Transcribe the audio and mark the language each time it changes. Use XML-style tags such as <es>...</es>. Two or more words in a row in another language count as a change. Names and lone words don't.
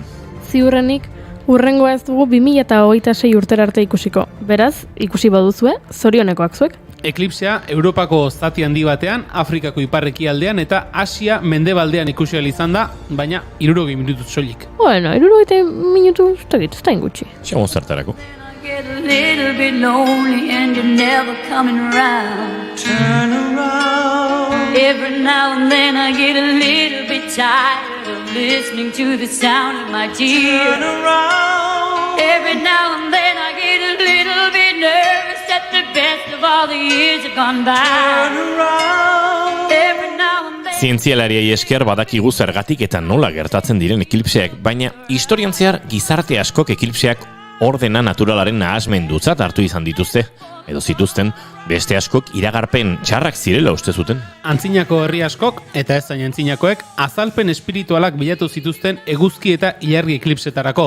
<eu>Ziurrenik, hurrengoa ez dugu 2026 urtera arte ikusiko. Beraz, ikusi baduzue, zorionekoak zuek. Eklipsea Europako zati handi batean, Afrikako iparrekialdean eta Asia mendebaldean ikusi ahal izan da, baina 60 minutu soilik. Bueno, 60 minutu ez da ingutxi. Xamo zertarako.</eu> <en>Get a little bit lonely and you're never coming around. Turn around. Every now and then I get a little bit tired of listening to the sound of my tears. Turn around. Every now and then I get a little bit nervous that the best of all the years have gone by. Turn around. Every now and then.</en> <eu>Zientzialariei esker badakigu zergatik eta nola gertatzen diren eklipseak, baina historian zehar gizarte askok eklipseak ordena naturalaren nahasmendutzat hartu izan dituzte, edo zituzten, beste askok iragarpen txarrak zirela uste zuten. Antzinako herri askok, eta ez zain antzinakoek, azalpen espiritualak bilatu zituzten eguzki eta ilargi eklipsetarako.</eu>